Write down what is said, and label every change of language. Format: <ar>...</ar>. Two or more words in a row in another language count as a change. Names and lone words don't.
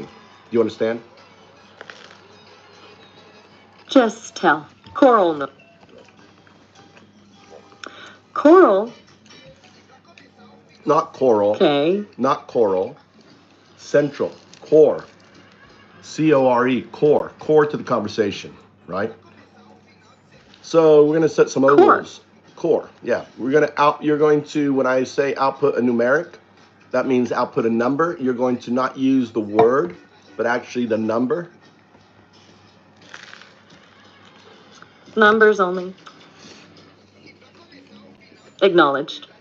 <en>Do you understand? just tell. Coral no. Coral? Not coral. Okay. Not coral. Central. Core. C-O-R-E. Core. Core to the conversation, right? So we're going to set some other rules. Core. Yeah. You're going to, when I say output a numeric, that means output a number. You're going to not use the word, but actually the number. Numbers only. Acknowledged.</en>